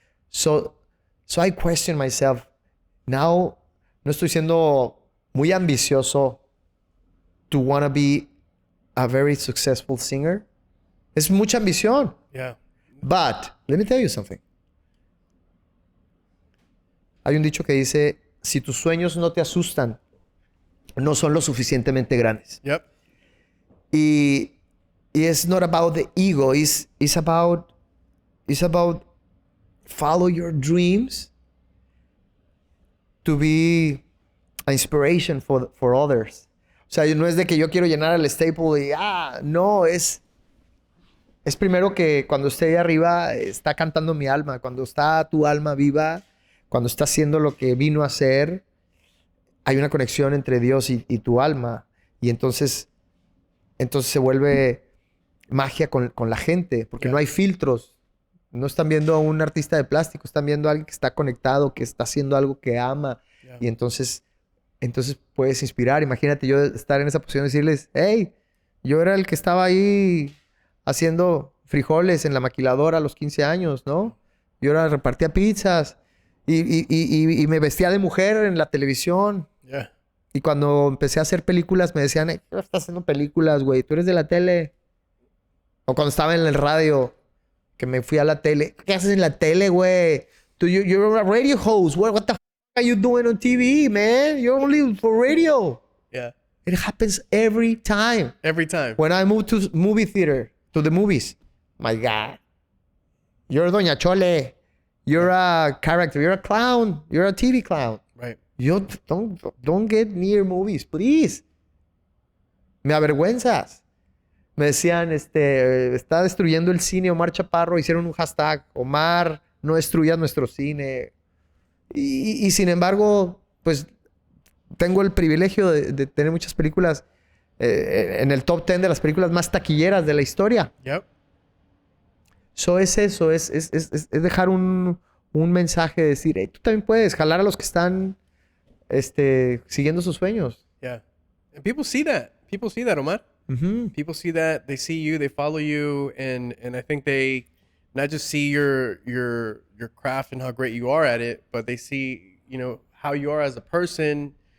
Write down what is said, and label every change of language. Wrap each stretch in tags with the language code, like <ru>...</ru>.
<en>So I question myself. Now,</en> <es>no estoy siendo muy ambicioso</es> <en>to want to be a very successful singer.</en> <es>Es mucha ambición.</es> <en>Yeah. But, let me tell you something.</en> <es>Hay un dicho que dice, si tus sueños no te asustan, no son lo suficientemente grandes.</es> <en>Yep.</en> <es>Y</es> <en>it's not about the ego. It's about follow your dreams to be an inspiration for others.</en> <es>O sea, no es de que yo quiero llenar el Staple y no, es primero que cuando esté ahí arriba está cantando mi alma, cuando está tu alma viva, cuando está haciendo lo que vino a hacer, hay una conexión entre Dios y tu alma. Y entonces se vuelve magia con la gente, porque no hay filtros. No están viendo a un artista de plástico, están viendo a alguien que está conectado, que está haciendo algo que ama. Y entonces puedes inspirar. Imagínate yo estar en esa posición y decirles, hey, yo era el que estaba ahí haciendo frijoles en la maquiladora a los 15 años, ¿no? Yo era repartía pizzas y me vestía de mujer en la televisión. Yeah. Y cuando empecé a hacer películas me decían, tú estás haciendo películas, güey, tú eres de la tele. O cuando estaba en el radio, que me fui a la tele. ¿Qué haces en la tele, güey?</es> <en>You're a radio host. What the f are you doing on TV, man? You're only for radio. Yeah. It happens every time. Every time. When I move to movie theater, to the movies, my God, you're Doña Chole. You're a character. You're a clown. You're a TV clown. Right. You don't get near movies, please.</en> <es>Me avergüenzas. Me decían, está destruyendo el cine Omar Chaparro. Hicieron un hashtag, Omar, no destruyas nuestro cine. Y sin embargo, pues tengo el privilegio de tener muchas películas en el top 10 de las películas más taquilleras de la historia.</es> <en>Yep.</en> <es>So es eso, es dejar un mensaje, de decir, hey, tú también puedes jalar a los que están siguiendo sus sueños.</es> <en>Yeah. And people see that. People see that, Omar. Mm-hmm. People see that. They see you. They follow you, and I think they not just see your craft and how great you are at it, but they see how you are as a person.</en>